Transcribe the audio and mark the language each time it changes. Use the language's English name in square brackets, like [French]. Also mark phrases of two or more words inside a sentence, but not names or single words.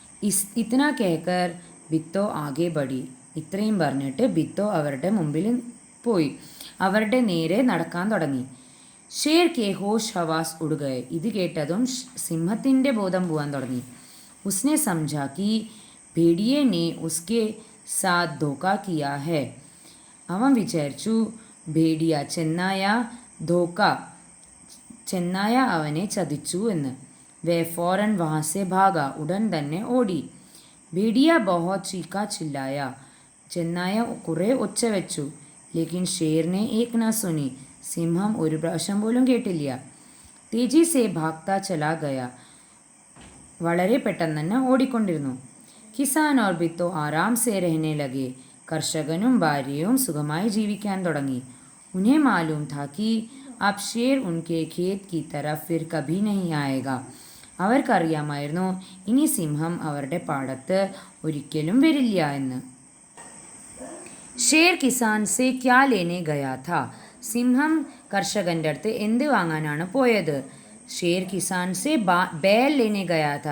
[Hindi] इतना कहकर बित्तो आगे बढ़ी. [Malayalam] ഇത്രയും പറഞ്ഞിട്ട് ബിത്തോ അവരുടെ മുമ്പിൽ പോയി. അവരുടെ നേരെ നടക്കാൻ തുടങ്ങി. [Hindi] शेर के होश हवास उड़ गए. [Malayalam] ഇത് കേട്ടതും സിംഹത്തിൻ്റെ ബോധം പോകാൻ തുടങ്ങി. [Hindi] ഉസ്നെ സമझा कि भेड़िए ने उसके साथ धोखा किया है. [Malayalam] അവൻ വിചാരിച്ചു ഭേഡിയ ചെന്നായ അവനെ ചതിച്ചു എന്ന്. [Hindi] वे फ़ौरन वहाँ से भागा. [Malayalam] ഉടൻ തന്നെ ഓടി. [Hindi] भेड़िया बहुत चीखा चिल्लाया. [Malayalam] ചെന്നായ കുറേ ഒച്ച വെച്ചു. [Hindi] लेकिन शेर ने एक न सुनी. [Malayalam] സിംഹം ഒരു പ്രാവശ്യം പോലും കേട്ടില്ല. [Hindi] तेज़ी से भागता चला गया. [Malayalam] വളരെ പെട്ടെന്ന് തന്നെ ഓടിക്കൊണ്ടിരുന്നു. [Hindi] किसान और बित्तो आराम से रहने लगे. [Malayalam] കർഷകനും ഭാര്യയും സുഖമായി ജീവിക്കാൻ തുടങ്ങി. [Hindi] ഉन्हें मालूम था कि अब शेर उनके खेत की तरफ फिर कभी नहीं आएगा. [Malayalam] അവർക്കറിയാമായിരുന്നു ഇനി സിംഹം അവരുടെ പാടത്ത് ഒരിക്കലും വരില്ല എന്ന്. [Hindi] शेर किसान से क्या लेने गया था. [Malayalam] സിംഹം കർഷകൻ്റെ അടുത്ത് എന്ത് വാങ്ങാനാണ് പോയത്? [Hindi] शेर किसान से बैल लेने गया था.